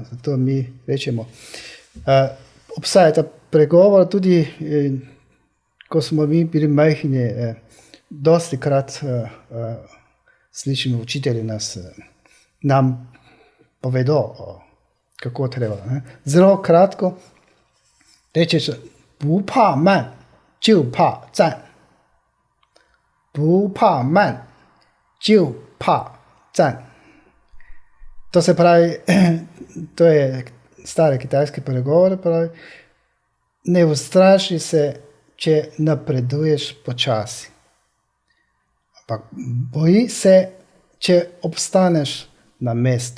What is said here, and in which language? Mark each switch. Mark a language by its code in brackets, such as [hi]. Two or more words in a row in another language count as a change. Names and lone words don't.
[sl] Zato mi rečemo, obstaja ta pregovor tudi, ko smo mi bili majhni, dosti krat slišimo učitelji nam povedo, kako treba. Ne? Zelo kratko rečeš, [zh] 不怕慢，就怕站。不怕慢，就怕站。 [sl] To se pravi, to je stari kitajski pregovor, pravi, ne ustraši se, če napreduješ počasi. Ampak boji se, če obstaneš na mestu.